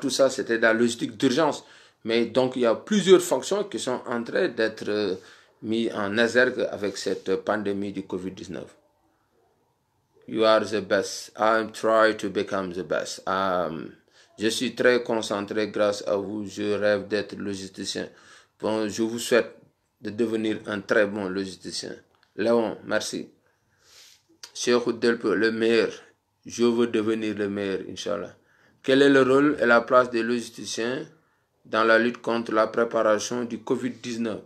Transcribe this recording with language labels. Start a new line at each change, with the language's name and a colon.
French: Tout ça, c'était de la logistique d'urgence. Mais donc, il y a plusieurs fonctions qui sont en train d'être mises en exergue avec cette pandémie du Covid-19.
English: You are the best. I'm trying to become the best.
French: Je suis très concentré grâce à vous. Je rêve d'être logisticien. Bon, je vous souhaite de devenir un très bon logisticien. Léon, merci. Cheikh Delpe, le meilleur. Je veux devenir le meilleur, Inch'Allah. Quel est le rôle et la place des logisticiens dans la lutte contre la préparation du Covid-19?